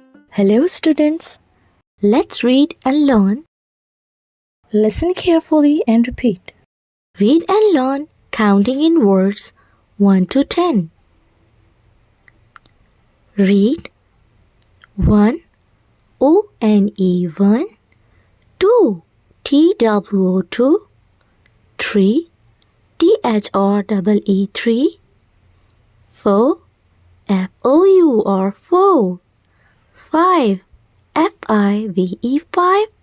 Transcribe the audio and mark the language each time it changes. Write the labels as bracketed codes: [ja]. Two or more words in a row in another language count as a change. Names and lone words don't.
[en] Hello students, let's read and learn. Listen carefully and repeat. Read and learn counting in words 1 to 10. Read 1 O-N-E 1, 2 T-W-O 2, 3 T-H-R-E-E 3, 4 F-O-U-R 4, 5 F-I-V-E 5,